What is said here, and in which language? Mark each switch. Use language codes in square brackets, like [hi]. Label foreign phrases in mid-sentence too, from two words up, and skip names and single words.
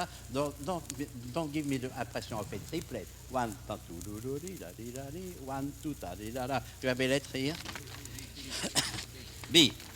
[en] Don't give me the impression of a triplet. 1, 2, do, di, da, di, da, di. 1, 2, da, di, da, da. [fr] Tu avais lettre here? [en] B.